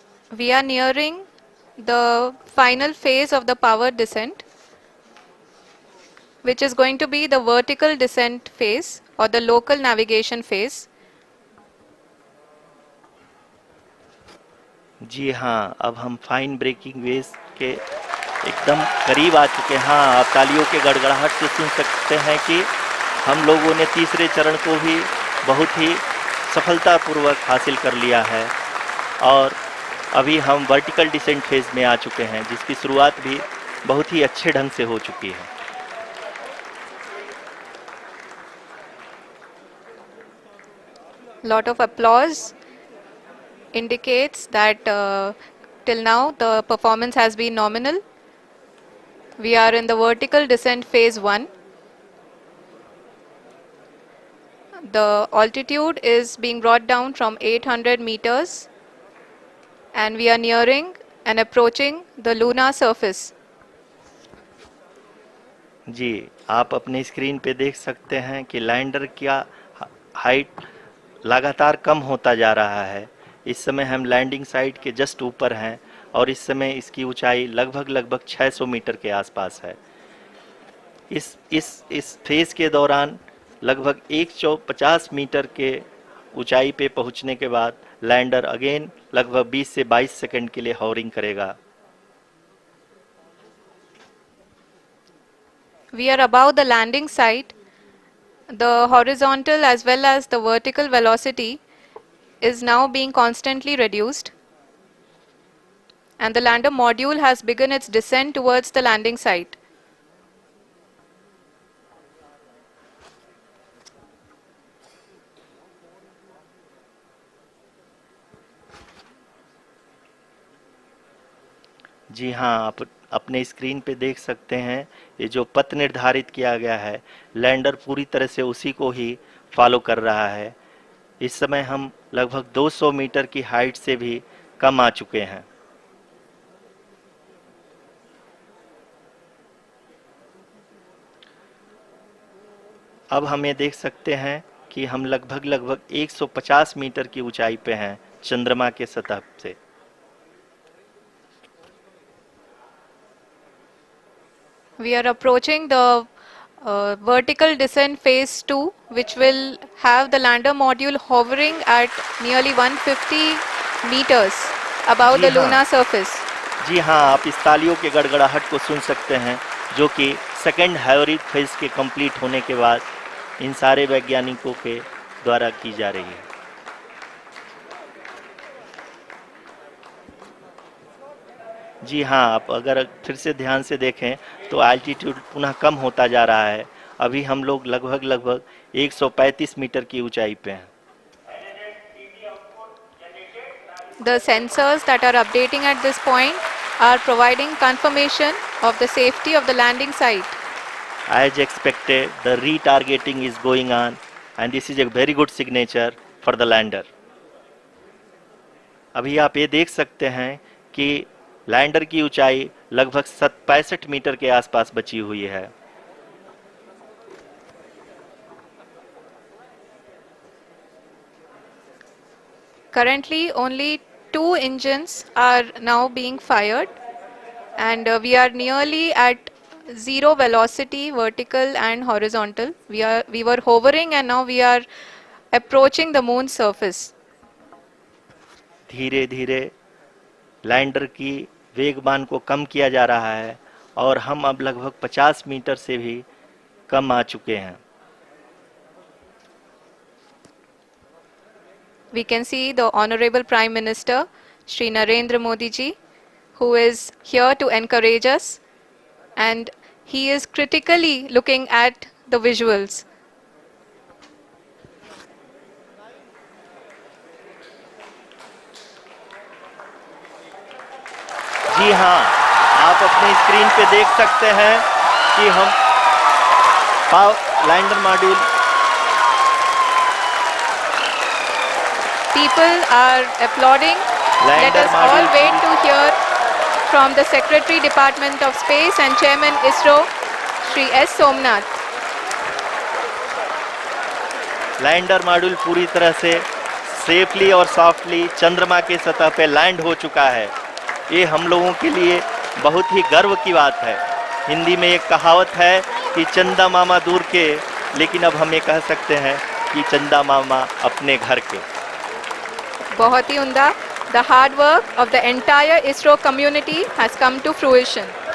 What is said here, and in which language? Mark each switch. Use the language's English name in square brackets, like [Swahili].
[English] We are nearing the final phase of the powered descent, which is going to be the vertical descent phase or the local navigation phase. [Hindi] जी हाँ, अब हम fine breaking waves के एकदम करीब आ चुके हैं। हाँ, आप तालियों के गड़गड़ाहट से सुन सकते हैं कि हम लोगों ने तीसरे चरण को भी बहुत ही सफलतापूर्वक हासिल कर लिया है और अभी हम वर्टिकल डिसेंट फेज में आ चुके हैं, जिसकी शुरुआत भी बहुत ही अच्छे ढंग से हो चुकी है। [English] Lot of applause indicates that till now the performance has been nominal. We are in the vertical descent phase 1. The altitude is being brought down from 800 meters and we are nearing and approaching the lunar surface. [Hindi] जी, आप अपने screen पे देख सकते हैं कि lander का height लगातार कम होता जा रहा है। इस समय हम लैंडिंग साइट के जस्ट ऊपर हैं और इस समय इसकी ऊंचाई लगभग 600 मीटर के आसपास है। इस फेज के दौरान लगभग 150 मीटर के ऊंचाई पे पहुंचने के बाद लैंडर अगेन लगभग 20 से 22 सेकंड के लिए हॉवरिंग करेगा। [English] We are above the landing site. The horizontal as well as the vertical velocity is now being constantly reduced. And the lander module has begun its descent towards the landing site. [Hindi] जी हाँ, आप अपने screen पे देख सकते हैं ये जो पथ निर्धारित किया गया है, लैंडर पूरी तरह से उसी को ही फॉलो कर रहा है। इस समय हम लगभग 200 मीटर की हाइट से भी कम आ चुके हैं। अब हम ये देख सकते हैं कि हम लगभग 150 मीटर की ऊंचाई पे हैं चंद्रमा के सतह से। [English] We are approaching the vertical descent phase 2, which will have the lander module hovering at nearly 150 meters above [Hindi] ji [English] the [Hindi] हाँ। [English] lunar surface. [Hindi] जी हाँ, आप इस तालियों के गड़गड़ाहट को सुन सकते हैं, जो कि सेकंड हाइब्रिड फेज के कंप्लीट होने के बाद इन सारे वैज्ञानिकों के द्वारा की जा रही है। जी हाँ, आप अगर फिर से ध्यान से देखें तो एल्टीट्यूड पुनः कम होता जा रहा है। अभी हम लोग लगभग 135 मीटर की ऊंचाई पे हैं। [English] The sensors that are updating at this point are providing confirmation of the safety of the landing site. As expected, the retargeting is going on and this is a very good signature for the lander. [Hindi] अभी आप ये देख सकते हैं कि lander की ऊंचाई लगभग 65 मीटर के आसपास बची हुई है। [English] Currently, only 2 engines are now being fired, and we are nearly at zero velocity, vertical and horizontal. We were hovering, and now we are approaching the moon's surface. [Hindi] धीरे धीरे लैंडर की वेगमान को कम किया जा रहा है और हम अब लगभग 50 मीटर से भी कम आ चुके हैं। [English] We can see the Honorable Prime Minister, Shri Narendra Modi ji, who is here to encourage us, and he is critically looking at the visuals. [Hindi] जी हाँ, आप अपने स्क्रीन पे देख सकते हैं कि हम lander module [English] People are applauding. Let Lander us all module wait to hear from the Secretary Department of Space and Chairman ISRO, Shri S. Somnath. [Hindi] Lander module पूरी तरह से सेफली और सॉफ्टली चंद्रमा के सतह पे लैंड हो चुका है। ये हम लोगों के लिए बहुत ही गर्व की बात है। हिंदी में एक कहावत है कि चंदा मामा दूर के, लेकिन अब हम ये कह सकते हैं कि चंदा मामा अपने घर के। बहुत ही उम्दा. [English] The hard work of the entire ISRO community has come to fruition.